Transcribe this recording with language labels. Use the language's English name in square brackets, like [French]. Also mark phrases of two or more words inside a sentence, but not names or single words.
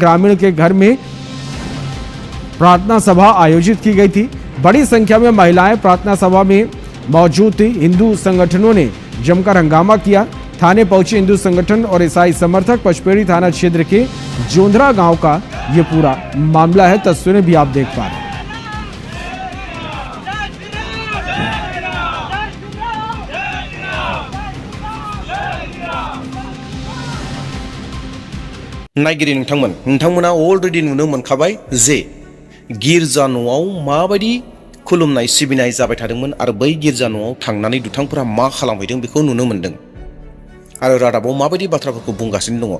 [Hindi] ग्रामीण के घर में प्रार्थना सभा आयोजित की गई थी। बड़ी संख्या में महिलाएं प्रार्थना सभा में मौजूद थी। हिंदू संगठनों ने जमकर हंगामा किया। थाने पहुंचे हिंदू संगठन और ईसाई समर्थक। पचपेड़ी थाना क्षेत्र के जोंधरा गांव का यह पूरा मामला है। तस्वीरें भी आप देख पा रहे हैं। [Bodo] नायगिरि नोंथांमोना अलरेडि नुनो मोनखाबाय जे गिर्जा न'आव माबायदि खुलुमनाय सिबिनाय जाबाय थादोंमोन आरो बै गिर्जा न'आव थांनानै दुथांफोरा मा खालामहैदों बेखौ नुनो मोनदों आरो रादाबाव माबायदि बाथ्राफोरखौ बुंगासिनो दङ।